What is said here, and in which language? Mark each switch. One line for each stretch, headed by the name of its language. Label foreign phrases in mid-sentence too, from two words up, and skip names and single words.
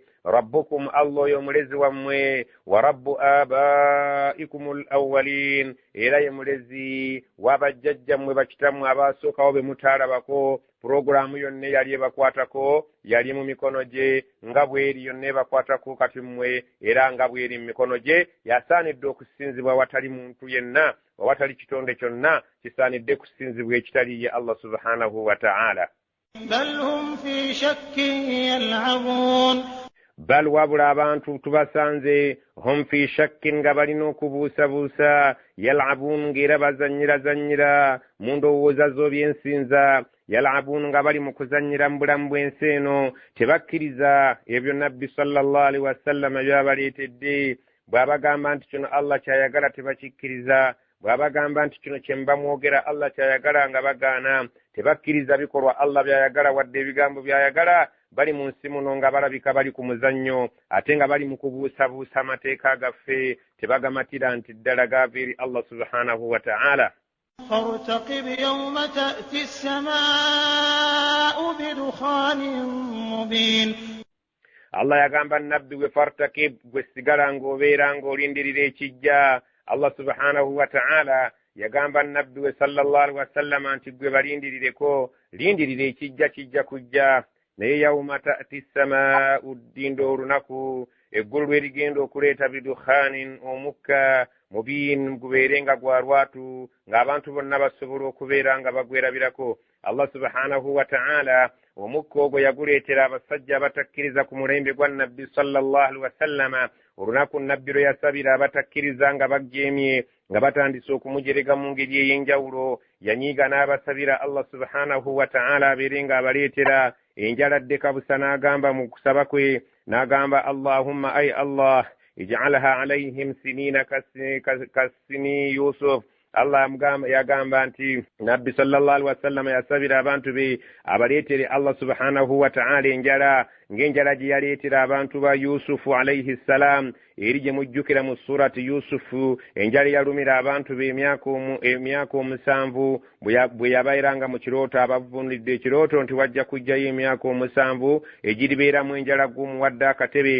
Ganda: Rabbukum, Allah oyo mulezi wammwe,
Arabic: وربّ آبائكم الأولين,
Ganda: era ye mulezi w'abajjajjammwe bakitammwe abaasookawo be mutaalabako. Puroguramu yonna yali ebakwatako yali mu mikono gye, nga bw'eri yonna ebakwatako kati mmwe era nga bw'eri mu mikono gye. Yasaanidde okusinzibwa watali muntu yenna, watali kitonde kyonna kisaanidde kusinzibwa ekitali ye Allah
Arabic: سبحانه وتعالى. بل هم في شك يلعبون.
Ganda: Bal wabula abantu tubasanze
Arabic: هم في شك
Ganda: nga balina okubuusabuusa, yal'abuun ng'era bazannyira mu ndowooza z'ebyensinza, yal'abuun nga bali mu kuzannyira mu bulamu bw'ensi eno, tebakkiriza ebyo nabbi
Arabic: صلى الله عليه وسلم
Ganda: byabaleetedde. Bw'abagamba nti kino Allah kyayagala tebakikkiriza, bw'abagamba nti kino kye mba mwogera Allah kyayagala nga bagaana, tebakkiriza bikolwa Allah byayagala wadde ebigambo byayagala. Bali mu nsi muno nga balabika bali ku muzannyo, ate nga bali mu kubuusabuusa amateeka gaffe, tebagamatira nti ddala gaava eri Allah
Arabic: سبحانه وتعالى. فارتقب يوم تأتي السماء بدخان مبين.
Ganda: Allah yagamba nabbi we fartakib, gwe sigala ng'obeera ng'olindirira ekijja. Allah
Arabic: سبحانه وتعالى
Ganda: yagamba nabbi we
Arabic: صلى الله عليه وسلم
Ganda: nti gwe balindirireko, lindirira ekijja kijja kujja. Naye
Arabic: يوم تأتي السماء,
Ganda: ddindo olunaku eggulu lwerigenda okuleeta bidukhanin, omukka mubiin, gubeerenga gwa lwatu, ng'abantu bonna basobola okubeera nga bagwerabirako. Allah
Arabic: سبحانه وتعالى
Ganda: omukka ogwo yaguleetera abasajja abatakkiriza ku mulembe gwa nabbi
Arabic: صلى الله عليه وسلم.
Ganda: Olunaku nabbi lwe yasabira abatakkiriza nga bajeemye, nga batandise okumujerega mu ngeri ey'enjawulo, yanyiiga n'abasabira Allah
Arabic: سبحانه وتعالى
Ganda: abeere nga abaleetera enjala ddeka busa. N'agamba mu kusaba kwe, n'agamba Allahumma, ay Allah,
Arabic: اجعلها عليهم سنين كسني يوسف.
Ganda: Allah yagamba nti nabbi
Arabic: صلى الله عليه وسلم
Ganda: yasabira abantu be abaleetere Allah
Arabic: سبحانه وتعالى
Ganda: enjala ng'enjala gye yaleetera abantu ba Yusufu
Arabic: عليه السلام,
Ganda: eri gye mujjukira mu surati Yusufu. Enjala yalumira abantu be emyaka 7 bwe yabairanga mu kirooto, abavunidde ekirooto nti wajja kujjayo emyaka 7 egiribeeramu enjala gumu wadde akatebe.